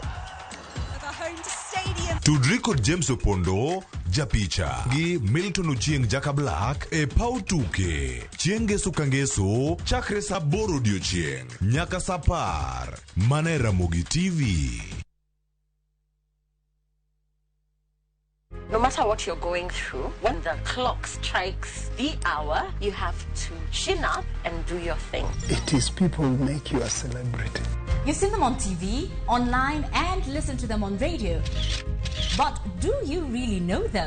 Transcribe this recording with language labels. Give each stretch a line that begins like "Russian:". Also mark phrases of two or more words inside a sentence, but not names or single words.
Luo (Kenya and Tanzania): Tudri kod James Opondo, japicha, gi Milton Ochieng Jaka Black e pau tuke. Chieng' Ngeso ka Ngeso, chakre sa 8 odiechieng' nyaka sa 10. Mana Ramogi TV.
English: No matter what you're going through, when the clock strikes the hour, you have to chin up and do your thing. It is people who make you a celebrity. You see them on TV, online, and listen to them on radio. But do you really know them?